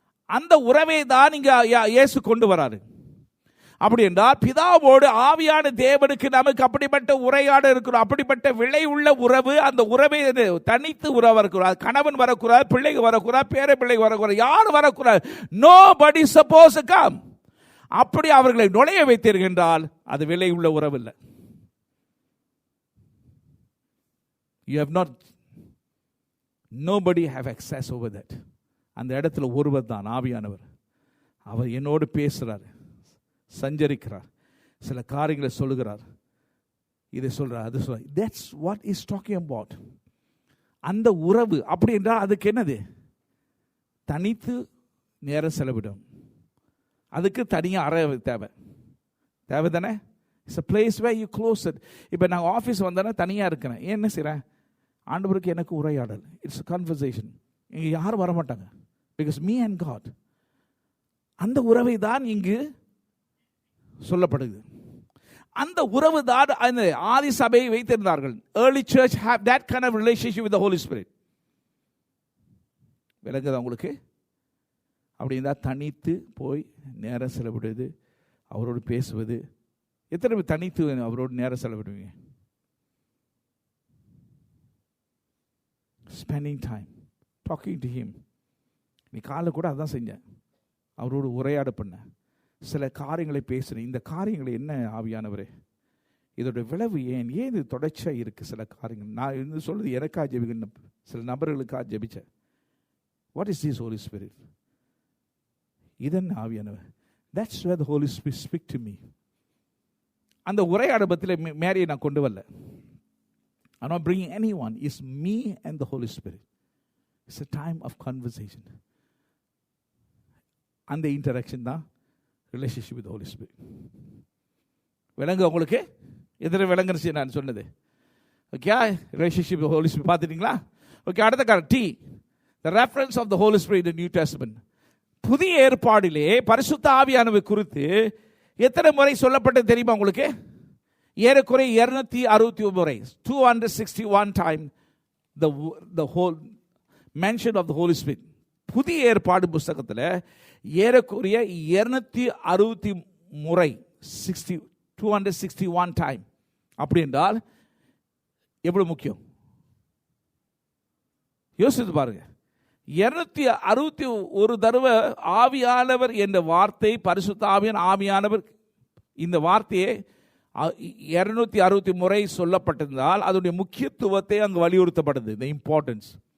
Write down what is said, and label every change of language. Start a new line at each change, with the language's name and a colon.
Tamil: அந்த உறவை தான் இங்க இயேசு கொண்டு வராரு. அப்படி என்றால் பிதாவோடு ஆவியான தேவனுக்கு நமக்கு அப்படிப்பட்ட உரையாட இருக்கிறோம். அப்படிப்பட்ட விலை உள்ள உறவு. அந்த உறவை தனித்து உறவு வரக்கூடாது. கணவன் வரக்கூடாது, பிள்ளைங்க வரக்கூடாது, பேர பிள்ளைங்க வரக்கூடாது, யாரும் வரக்கூடாது.
English: Nobody suppose come.
Tamil: அப்படி அவர்களை நுழைய வைத்தீர்கள் என்றால் அது விலை உள்ள உறவு இல்லை.
English: You have not, nobody have access over that.
Tamil: அந்த இடத்துல ஒருவர் தான் ஆவியானவர். அவர் என்னோடு பேசுகிறார், சஞ்சரிக்கிறார், சில காரியங்களை சொல்லுகிறார், இதை சொல்றார், அது சொல்றார்.
English: That's what is talking about.
Tamil: அந்த உறவு. அப்படி என்றால் அதுக்கு என்னது? தனித்து நேரம் செலவிடும். அதுக்கு தனியாக அறை தேவை தானே?
English: It's a place where you close it.
Tamil: இப்போ நான் ஆஃபீஸ் வந்தேன்னா தனியாக இருக்கிறேன். ஏன் என்ன செய்கிறேன்? ஆண்டவருக்கு எனக்கு உரையாடல்.
English: It's conversation.
Tamil: இங்கே யாரும் வரமாட்டாங்க.
English: Because me and God.
Tamil: அந்த உறவை தான் இங்கு சொல்லப்படுது. அந்த உறவு தான் அந்த ஆதி சபையை வைத்திருந்தார்கள்.
English: Early church have that kind of relationship with the Holy Spirit.
Tamil: விளங்குதா உங்களுக்கு? அப்படி இருந்தால் தனித்து போய் நேரம் செலவிடுவது, அவரோடு பேசுவது. எத்தனை பேர் தனித்து அவரோடு நேரம் செலவிடுவீங்க?
English: Spending time talking to him.
Tamil: நீ காலை கூட அதான் செஞ்சேன், அவரோடு உரையாட பண்ண, சில காரியங்களை பேசுகிறேன். இந்த காரியங்களை என்ன ஆவியானவரே, இதோட விளைவு ஏன் இது தொடர்ச்சியாக இருக்குது? சில காரியங்கள் நான் இருந்து சொல்றது எனக்காக ஜெபிக்க, சில நபர்களுக்காக ஜெபிச்சேன்.
English: What is this holy spirit?
Tamil: இதன் ஆவியானவர்.
English: That's where the Holy Spirit speak to me.
Tamil: அந்த உரையாடபத்தில் மேரியை நான் கொண்டு வரல.
English: I'm not bringing anyone. It's me and the Holy Spirit. It's a time of conversation. அந்த interaction தான் relationship with holy spirit.
Tamil: விளங்கு உங்களுக்கு? எதிர விளங்குச்சு நான் சொன்னது. Okay, relationship Holi spirit பார்த்துட்டீங்களா? Okay, அடுத்த காரணம் tea.
English: the reference of the Holy Spirit in the New Testament.
Tamil: புதிய ஏற்பாடிலே பரிசுத்த ஆவியானவர் குறித்து எத்தனை முறை சொல்லப்பட்டது தெரியுமா உங்களுக்கு? ஏறக்குறை 260 முறை,
English: 261 time the whole mention of the Holy Spirit.
Tamil: புதிய ஏற்பாடு புத்தகத்தில் ஏறக்குறைய 260 முறை,
English: 261 time.
Tamil: அப்படி என்றால் எவ்வளவு முக்கியம் யோசித்து பாருங்க. 261 தடவை ஆவியானவர் என்ற வார்த்தை, பரிசுத்த ஆவியானவர் இந்த வார்த்தையை 260 முறை சொல்லப்பட்டிருந்தால் அதனுடைய முக்கியத்துவத்தை அங்கு வலியுறுத்தப்படுது, இந்த இம்பார்ட்டன்ஸ்.